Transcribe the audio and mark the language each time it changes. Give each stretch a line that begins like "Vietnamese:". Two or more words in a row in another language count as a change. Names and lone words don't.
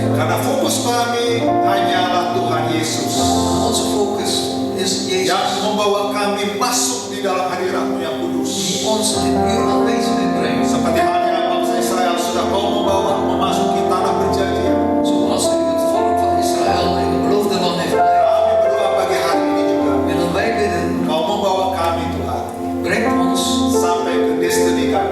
Indonesian: Karena fokus kami hanyalah Tuhan Yesus
Dutch: Onze focus is
Indonesian: yang
Dutch: Jezus,
Indonesian: membawa kami masuk di dalam hadirat-Mu yang kudus.
Dutch: die ons in uw aanwezigheid brengt.
Indonesian: Seperti halnya bangsa Israel sudah kau membawa memasuki tanah perjanjian.
Dutch: Zoals u het volk van Israël in het beloofde land heeft geleid.
Indonesian: Kami berdoa pagi hari ini juga.
Dutch: Willen wij bidden,
Indonesian: Kau membawa kami Tuhan
Dutch: breng ons
Indonesian: sampai ke destiny